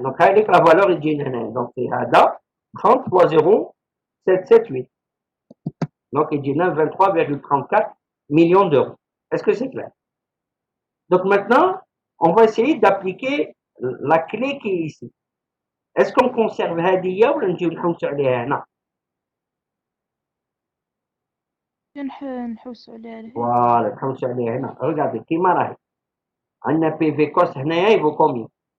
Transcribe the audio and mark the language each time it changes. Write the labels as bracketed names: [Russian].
[French] Donc, [Arabic] هذيك [French] la valeur [Arabic] يجي هنا. [French] Donc, c'est [Arabic] هذا [French] 30 fois 0,778. Donc, il dit 23,34 millions d'euros. Est-ce que c'est clair? Donc, maintenant, on va essayer d'appliquer la clé qui est ici. Est-ce qu'on conserve [Arabic] هذه ولا نجيو نحوسوا عليها هنا؟ نحوسوا عليها لهيه. [French] Voilà, [Arabic] نحوسوا عليها هنا. [French] Regardez, [Arabic] كيما راهي. عندنا [French] PV cost [Arabic] هنايا [French] il vaut combien?